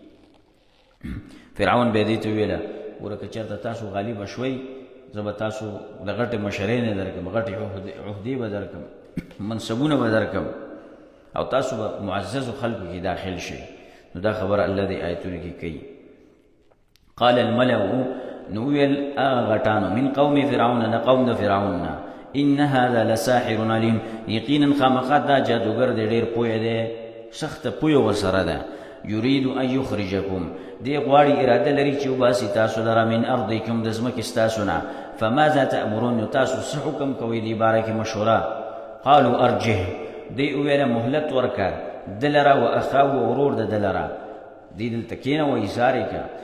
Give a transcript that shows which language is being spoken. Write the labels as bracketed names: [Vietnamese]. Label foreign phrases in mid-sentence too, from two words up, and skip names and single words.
[Pashto] فرعون بیا دې ته وویله وره که چېرته تاسو غالبه شوئ زه به تاسو د غټې مشرۍ نه درکړم غټې عهدې به درکړم منصبونه به درکړم او تاسو به معززو خلکو کې داخل شئ. نو دا خبره الله دې آیتونو کې کوي. [Arabic] قال الملأ [Pashto] نو ویل هغه غټانو [Arabic] من قوم فرعون [Pashto] نه قوم د فرعون نه [Arabic] ان هذا لساحر علیم [Pashto] یقینا خامخا دا جادوګر دی ډېر پوه دی سخته پوه ورسره ده. [Arabic] یرید ان یخرجکم [Pashto] دی غواړي اراده لري چې وباسي تاسو لره [Arabic] من ارضکم [Pashto] د ځمکې ستاسو نه. [Arabic] فماذا تأمرون [Pashto] نو تاسو څه حکم کوئ دې باره کې مشوره. [Arabic] قالوا ارجه [Pashto] دی وویله مهلت ورکه دلره [Arabic] و اخاه [Pashto] ورور د دلره دی دلته کښېنه و ایثار یې کړه.